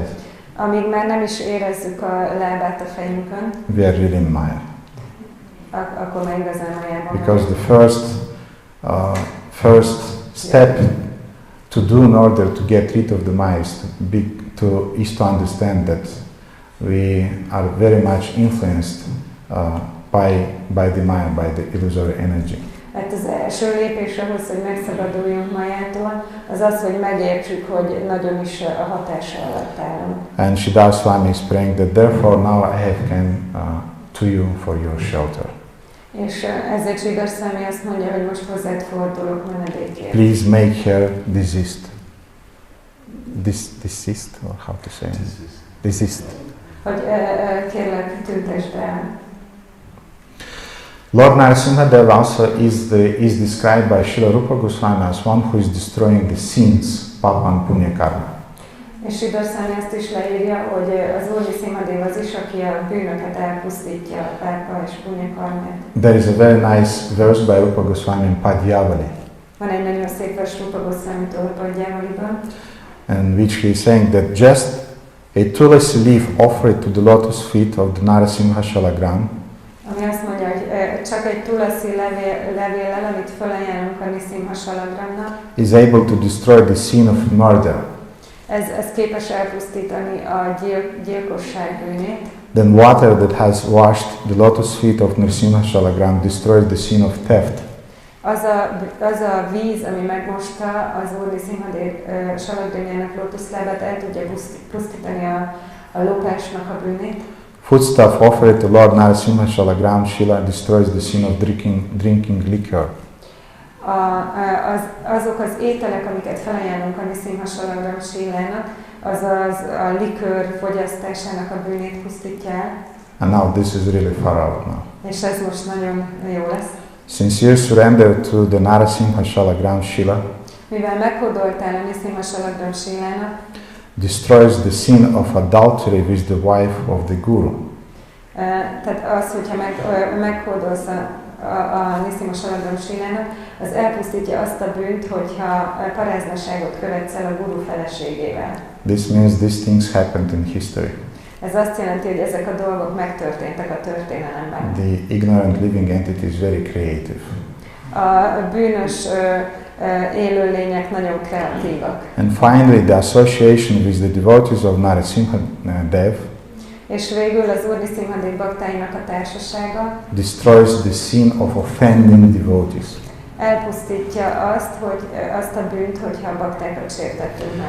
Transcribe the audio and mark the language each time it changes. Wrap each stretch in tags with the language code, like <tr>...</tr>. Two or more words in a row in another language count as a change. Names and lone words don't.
<hu>Amíg már nem is érezzük a lábát a fejünkön.</hu> <en>We are really in Maya.</en> <hu>Akkor már igazán Mayában.</hu> <en>Because the first step to do in order to get rid of the Maya is to understand that we are very much influenced by the Maya, by the illusory energy.</en> <hu>Hát az első lépés ahhoz, hogy megszabaduljunk Mayától, az az, hogy megértsük, hogy nagyon is a hatása alatt állunk.</hu> <en>And Sridhar Swami is praying that therefore now I have come to you for your shelter.</en> <hu>És ezért Sridhar Swami azt mondja, hogy most hozzád fordulok menedékért.</hu> <en>Please make her desist. Desist, or how to say? Desist.</en> <hu>Hogy kérlek, tüntesd el.</hu> <en>Lord Nṛsimha also is described by Srila Rupa Goswami as one who is destroying the sins, papa and punya karma.</en> <hu>És Sridhar Swami azt is leírja, hogy az Úr Nṛsimha az is, aki a bűnöket elpusztítja, a pápa és punya karmát.</hu> <en>There is a very nice verse by Rupa Goswami in Padyavali.</en> <hu>Van egy nagyon szép vers Rupa Goswamitól Padyavaliban.</hu> <en>And which he is saying that just a tulasi leaf offered to the lotus feet of the Nṛsimha Shalagram,</en> <hu>ami azt mondja, hogy csak egy tulasi levéllel, amit felajánlunk a Nṛsimha Salagramnak,</hu> <en>is able to destroy the sin of murder.</en> <hu>Ez képes elpusztítani a gyilkosság bűnét.</hu> <en>Then water that has washed the lotus feet of Nṛsimha Shalagram destroys the sin of theft.</en> <hu>Az a víz, ami megmosta az Úr Nṛsimha Salagramjának lótuszlábát, el tudja pusztítani a lopásnak a bűnét.</hu> <en>Foodstuff offered to Lord Nṛsimha Shalagram Shila destroys the sin of drinking liquor.</en> <hu>Azok az ételek, amiket felajánlunk a Nṛsimha Shalagram Shilának, azaz a likőr fogyasztásának a bűnét pusztítja el.</hu> <en>And now this is really far out now.</en> <hu>És ez most nagyon jó lesz.</hu> <en>Sincere surrender to the Nṛsimha Shalagram Shila,</en> <hu>mivel meghódoltál a Nṛsimha Shalagram Shilának,</hu> <en>destroys the sin of adultery with the wife of the guru.</en> <hu>Tehát az, hogyha meghódolsz a Nṛsimha Shalagram Shilának, az elpusztítja azt a bűnt, hogyha paráznaságot követsz el a guru feleségével.</hu> <en>This means these things happened in history.</en> <hu>Ez azt jelenti, hogy ezek a dolgok megtörténtek a történelemben.</hu> <en>The ignorant living entity is very creative.</en> <hu>A bűnös élőlények nagyon kreatívak.</hu> <en>And finally, the association with the devotees of Nṛsimha</en> <hu>és végül az Úr Nṛsimha baktáinak a társasága</hu> <en>destroys the sin of offending devotees.</en> <hu>Elpusztítja azt a bűnt, hogyha a baktákat sértettünk meg.</hu>